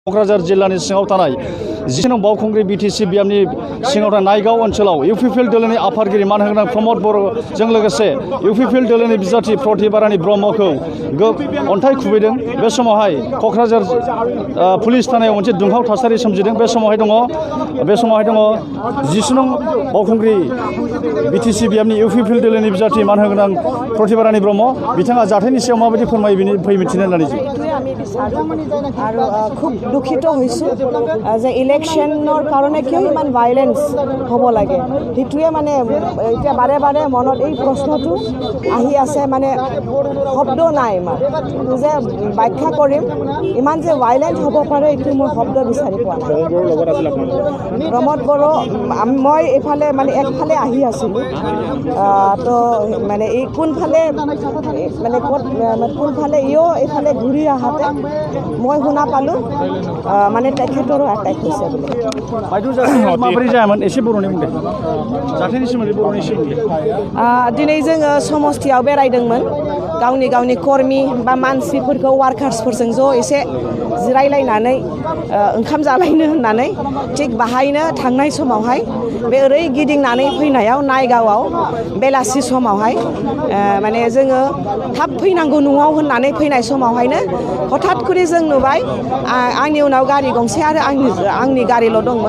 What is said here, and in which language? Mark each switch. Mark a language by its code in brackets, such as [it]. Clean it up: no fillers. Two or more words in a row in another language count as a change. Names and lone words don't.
[brx] क'क्राझार जिल्लानि सिङाव थानाय 10 नं बावखुंग्रि बिटिसि बियामनि सिङाव थानाय नायगाव ओनसोलाव इउपिपिएल दोलोनि आफादगिरि मानगोनां प्रमद बर'जों लोगोसे इउपिपिएल दोलोनि बिजाथि प्रतिबारानि ब्रह्मखौ अन्थाइ खुबैदों। बे समावहाय क'क्राझार पुलिस थानायाव मोनसे दुंहाव थासारि सोमजिदों। बे समावहाय दङ 10 नं बावखुंग्रि बिटिसि बियामनि इउपिपिएल दोलोनि बिजाथि मानगोनां प्रतिबारानि ब्रह्म बिथाङा जाथायनि सायाव माबायदि फोरमायो बिनि फैमिथिना होननानै [as] আৰু খুব দুখিত হৈছোঁ যে ইলেকশ্যনৰ কাৰণে কিয় ইমান ভাইলেন্স হ'ব লাগে সেইটোৱে মানে এতিয়া বাৰে বাৰে মনত এই প্ৰশ্নটো আহি আছে। মানে শব্দ নাই ইমান যে ব্যাখ্যা কৰিম ইমান যে ভাইলেন্ট হ'ব পাৰে এইটো মই শব্দ বিচাৰি পোৱা নাই। প্ৰমোদ বড়ো মই এইফালে মানে একফালে আহি আছিলোঁ তো মানে এই কোনফালে মানে কোনফালে ইও এইফালে ঘূৰি আহাতে মই শুনা পালোঁ মানে তেখেতৰো এটেক হৈছে বুলি। [brx] माबोरै जायामोन एसे बर'नि बुंदो जाथायनि सोमोन्दै बर'नि एसे बुंदो। दिनै जोङो समस्थियाव बेरायदोंमोन गावनि कर्मी बा मानसिफोरखौ वार्कार्सफोरजों ज' एसे जिरायलायनानै ओंखाम जालायनो होननानै थिग बाहायनो थांनाय समावहाय बे ओरै गिदिंनानै फैनायाव नायगावआव बेलासि समावहाय माने जोङो थाब फैनांगौ न'आव होननानै फैनाय समावहायनो हठात करि जों नुबाय आंनि उनाव गारि गंसे आरो आंनि गारिल' दंमोन।